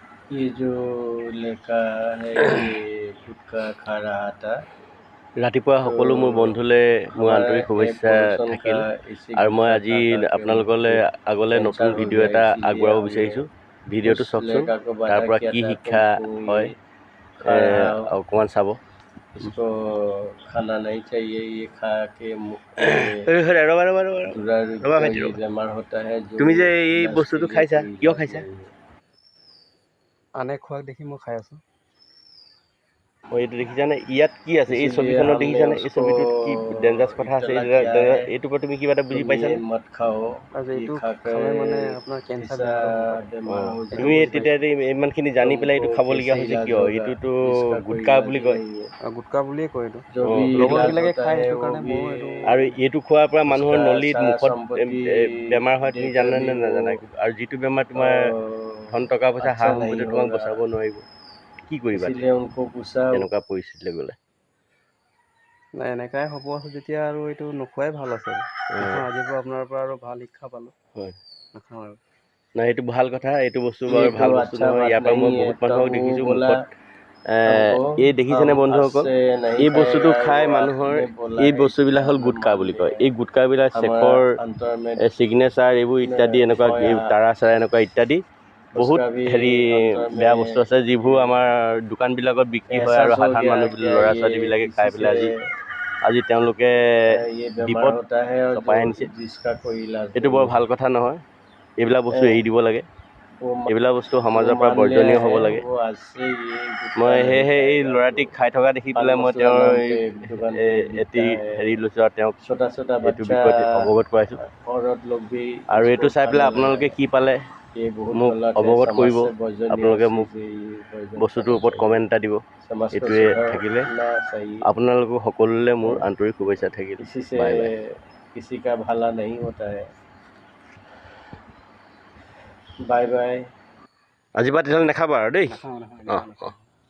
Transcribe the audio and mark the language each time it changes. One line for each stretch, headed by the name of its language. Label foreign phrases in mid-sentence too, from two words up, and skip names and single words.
Hindi: ये जो लड़का है ये गुटखा खा रहा था।
Assamese: ৰাতিপুৱা সকলো মোৰ বন্ধুলৈ মোৰ
Hindi: हमारा
Assamese: আন্তৰিক
Hindi: एयर
Assamese: শুভেচ্ছা
Hindi: पोल्यूशन
Assamese: থাকিল
Hindi: का इसी
Assamese: আৰু মই
Hindi: गुटखा
Assamese: আজি
Hindi: खा खा के
Assamese: আপোনালোকলৈ আগলৈ নতুন
Hindi: कैंसर हो
Assamese: ভিডিঅ'
Hindi: गया,
Assamese: এটা
Hindi: इसीलिए
Assamese: আগবঢ়াব
Hindi: हमने
Assamese: বিচাৰিছোঁ।
Hindi: उस
Assamese: ভিডিঅ'টো চাওকচোন,
Hindi: लड़का को
Assamese: তাৰ
Hindi: वादा
Assamese: পৰা
Hindi: किया
Assamese: কি
Hindi: था
Assamese: শিক্ষা
Hindi: तुम
Assamese: হয়
Hindi: ये खा रहा हो,
Assamese: অকণমান চাব।
Hindi: इसको खाना नहीं चाहिए। ये खा के मुख में दुरारोग्य ये बीमार होता है जो
Assamese: তুমি যে এই
Hindi: इलाज के
Assamese: বস্তুটো
Hindi: लिए
Assamese: খাইছা,
Hindi: कोई
Assamese: কিয়
Hindi: इलाज
Assamese: খাইছা?
Hindi: नहीं है।
Assamese: আনে খোৱাক দেখি মই খাই আছোঁ। মই এইটো দেখিছানে, ইয়াত কি আছে এই
Hindi: इसीलिए
Assamese: ছবিখনত
Hindi: हमने
Assamese: দেখিছানে? এই
Hindi: उसको
Assamese: ছবিটোত কি ডেঞ্জাৰাছ কথা আছে?
Hindi: इत्तला किया है
Assamese: এইটোৰ পৰা তুমি কিবা এটা বুজি
Hindi: तुम ये
Assamese: পাইছানে?
Hindi: मत खाओ,
Assamese: আৰু
Hindi: ये
Assamese: এইটো
Hindi: खाकर
Assamese: খালে মানে আপোনাৰ কেঞ্চাৰ
Hindi: ऐसा
Assamese: বেমাৰো হ'ব পাৰে।
Hindi: बीमार हो
Assamese: এইটো তুমি বুজি
Hindi: जाओगे,
Assamese: পাইছোঁ। তেতিয়া ইমানখিনি জানি পেলাই এইটো
Hindi: तुमको
Assamese: খাবলগীয়া
Hindi: कैसे
Assamese: হৈছে
Hindi: इलाज
Assamese: কিয়?
Hindi: होगा,
Assamese: এইটোতো
Hindi: इसका कोई
Assamese: গুটকা
Hindi: इलाज
Assamese: বুলি
Hindi: ही
Assamese: কয়।
Hindi: नहीं है।
Assamese: গুটকা বুলিয়ে কয় এইটো।
Hindi: जो भी इलाज
Assamese: লগৰবিলাকে
Hindi: होता
Assamese: খায়
Hindi: है
Assamese: সেইটো
Hindi: वो
Assamese: কাৰণে
Hindi: भी
Assamese: ময়ো এইটো আৰু এইটো খোৱাৰ পৰা মানুহৰ
Hindi: उसका
Assamese: নলীত
Hindi: सारा
Assamese: মুখত
Hindi: संपत्ति
Assamese: বেমাৰ হয়, তুমি
Hindi: देकर
Assamese: জানা
Hindi: भी
Assamese: নে
Hindi: वो
Assamese: নাজানা? আৰু যিটো বেমাৰ তোমাৰ ধন টকা পইচা সা
Hindi: अच्छा
Assamese: সম্পত্তি
Hindi: नहीं
Assamese: তোমাক
Hindi: होगा,
Assamese: বচাব নোৱাৰিব, কি কৰিবা
Hindi: इसीलिए उनको पूछा।
Assamese: তেনেকুৱা পৰিস্থিতিলৈ গ'লে? নাই এনেকাই হ'ব আছে যেতিয়া আৰু এইটো নোখোৱাই ভাল আছে। নাখাওঁ, আজিৰ পৰা আপোনাৰ পৰা আৰু ভাল শিক্ষা পালোঁ। হয়, নাখাওঁ আৰু। নাই এইটো ভাল কথা, এইটো বস্তু
Hindi: ये
Assamese: বাৰু
Hindi: तो
Assamese: ভাল বস্তু
Hindi: अच्छा
Assamese: নহয়।
Hindi: बात
Assamese: ইয়াৰ পৰা মই
Hindi: नहीं है।
Assamese: বহুত
Hindi: तब
Assamese: মানুহক
Hindi: वो
Assamese: দেখিছোঁ
Hindi: बोला
Assamese: মুখত
Hindi: हमको
Assamese: এই
Hindi: हम
Assamese: দেখিছেনে
Hindi: आज
Assamese: বন্ধুসকল,
Hindi: से नहीं
Assamese: এই বস্তুটো
Hindi: खाएगा,
Assamese: খাই
Hindi: वो
Assamese: মানুহৰ
Hindi: आपने बोला
Assamese: এই
Hindi: है
Assamese: বস্তুবিলাক
Hindi: इसलिए
Assamese: হ'ল
Hindi: हमने
Assamese: গুটকা
Hindi: मान
Assamese: বুলি কয়।
Hindi: लिया
Assamese: এই
Hindi: है।
Assamese: গুটকাবিলাক
Hindi: हमारा
Assamese: চেখৰ
Hindi: अंतर में
Assamese: চিগনেচাৰ এইবোৰ ইত্যাদি এনেকুৱা তাৰা চাৰা এনেকুৱা ইত্যাদি বহুত
Hindi: उसका भी
Assamese: হেৰি
Hindi: अंतर
Assamese: বেয়া
Hindi: में
Assamese: বস্তু আছে, যিবোৰ আমাৰ দোকানবিলাকত বিক্ৰী হয় আৰু
Hindi: एहसास हो
Assamese: সাধাৰণ
Hindi: गया
Assamese: মানুহ
Hindi: क्या
Assamese: ল'ৰা
Hindi: ये
Assamese: ছোৱালীবিলাকে
Hindi: इसी
Assamese: খাই
Hindi: से
Assamese: পেলাই আজি তেওঁলোকে
Hindi: ये बीमार
Assamese: বিপদ
Hindi: होता है और जो
Assamese: চপাই আনিছে।
Hindi: जिसका कोई इलाज
Assamese: এইটো
Hindi: नहीं
Assamese: বৰ
Hindi: है।
Assamese: ভাল কথা নহয়। এইবিলাক বস্তু এৰি দিব লাগে।
Hindi: वो
Assamese: এইবিলাক বস্তু
Hindi: वो
Assamese: সমাজৰ পৰা
Hindi: मान लिया
Assamese: বৰ্জনীয় হ'ব
Hindi: है,
Assamese: লাগে।
Hindi: वो आज से ये गुटखा
Assamese: মই
Hindi: नहीं
Assamese: সেয়েহে এই
Hindi: खाएगा।
Assamese: ল'ৰাটিক খাই থকা দেখি
Hindi: पान
Assamese: পেলাই মই
Hindi: मसाला
Assamese: তেওঁৰ
Hindi: नाम के दुकान पे
Assamese: এটি
Hindi: बिकता है।
Assamese: হেৰি লৈছোঁ আৰু তেওঁক
Hindi: छोटा छोटा
Assamese: এইটো
Hindi: बच्चा
Assamese: বিষয়ত অৱগত কৰাইছোঁ।
Hindi: औरत लोग भी
Assamese: আৰু
Hindi: इसको
Assamese: এইটো চাই পেলাই
Hindi: खाने लगा
Assamese: আপোনালোকে
Hindi: है।
Assamese: কি পালে
Hindi: ये बहुत
Assamese: মোক
Hindi: गलत है।
Assamese: অৱগত
Hindi: समाज
Assamese: কৰিব।
Hindi: से वर्जनीय
Assamese: আপোনালোকে মোক
Hindi: से ये वर्जन
Assamese: বস্তুটোৰ
Hindi: करना
Assamese: ওপৰত
Hindi: चाहिए।
Assamese: কমেণ্ট এটা দিব।
Hindi: समाज को
Assamese: এইটোৱে থাকিলে
Hindi: सुधारना चाहिए।
Assamese: আপোনালোকক সকলোলৈ মোৰ আন্তৰিক শুভেচ্ছা থাকিল।
Hindi: इसी से
English: bye bye.
Hindi: किसी का भला नहीं होता है।
English: bye bye.
Assamese: আজিৰ পৰা তেতিয়াহ'লে নাখাবা আৰু দেই। নাখাওঁ নাখাওঁ, অঁ এনেকুৱা অঁ। নাখাওঁ।